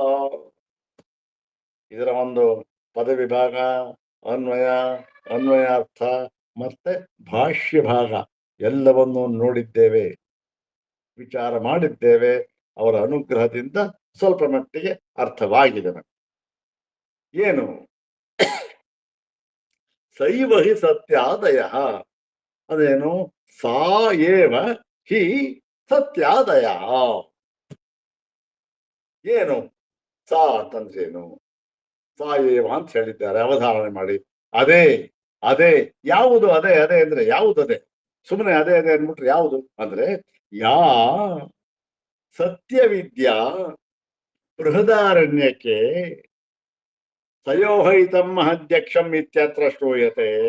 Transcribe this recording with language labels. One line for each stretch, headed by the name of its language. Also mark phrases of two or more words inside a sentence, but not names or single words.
Kannada: ಇದರ ಒಂದು ಪದವಿಭಾಗ, ಅನ್ವಯ, ಅನ್ವಯಾರ್ಥ ಮತ್ತೆ ಭಾಷ್ಯ ಭಾಗ ಎಲ್ಲವನ್ನೂ ನೋಡಿದ್ದೇವೆ, ವಿಚಾರ ಮಾಡಿದ್ದೇವೆ. ಅವರ ಅನುಗ್ರಹದಿಂದ ಸ್ವಲ್ಪ ಮಟ್ಟಿಗೆ ಅರ್ಥವಾಗಿದೆ.
Sanskrit: ಏನು ಸೈವ ಹಿ ಸತ್ಯಾದಯ, ಅದೇನು ಸಾ ಏವ ಹಿ ಸತ್ಯಾದಯ.
Kannada: ಏನು ಸಾ ಅಂತಂದ್ರೇನು?
Sanskrit: ಸಾ ಏವ
Kannada: ಅಂತ ಹೇಳಿದ್ದಾರೆ, ಅವಧಾರಣೆ ಮಾಡಿ. ಅದೇ ಅದೇ ಯಾವುದು? ಅದೇ ಅದೇ ಅಂದ್ರೆ ಯಾವುದು? ಅದೇ ಸುಮ್ಮನೆ ಅದೇ ಅದೇ ಅಂದ್ಬಿಟ್ರೆ ಯಾವುದು ಅಂದ್ರೆ
Sanskrit: ಯಾ ಸತ್ಯವಿದ್ಯಾ ಬೃಹದಾರಣ್ಯಕ್ಕೆ ತಯೋಹೈತಂ ಮಹದ್ಯಕ್ಷಂ ಇತ್ಯತ್ರ ಶ್ರೂಯತೆ.